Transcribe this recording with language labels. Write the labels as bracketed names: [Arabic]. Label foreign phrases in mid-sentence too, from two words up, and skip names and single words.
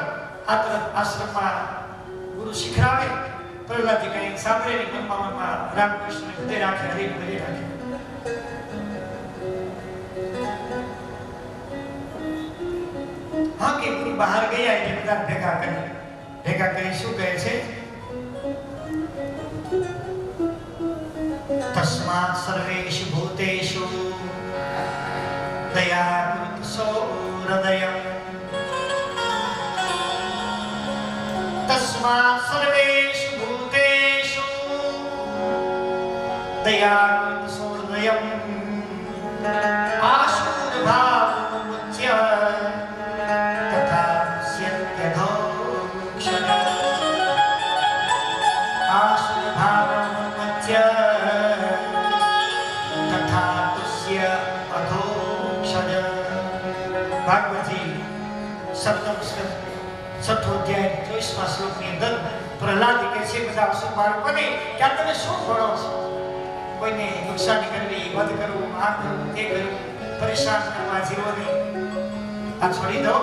[Gujarati] આ તરફ આશ્રમમાં ગુરુ શીખરાવે. પ્રહલાદજી કઈ સાંભળે નહીં, મનમાં રામકૃષ્ણને હૃદય રાખે, હરિને હૃદય રાખે. હા કે ગુરુ બહાર ગયા એટલે બધા ભેગા કરી શું કહે છે? [Sanskrit] तस्मात् सर्वेषु भूतेषु दया कृत्सो हृदयम्. तस्मात् सर्वेषु भूतेषु दया कृत्सो हृदयम्. आशुर भावमुच्य तथा स्यत्यधोक्षण. आशुर भावमुच्य [Gujarati] ભાગવતજી 7ઠો અધ્યાય 24મા શ્લોકની અંદર પ્રહલાદ કહે છે બધા અસુર બાળકોને કે આ તમે શું ભણો છો? કોઈને નુકસાની કરવી, વધ કરવું, આ કરવું, તે કરવું, પરેશાન કરવા જીવોને આ છોડી દો.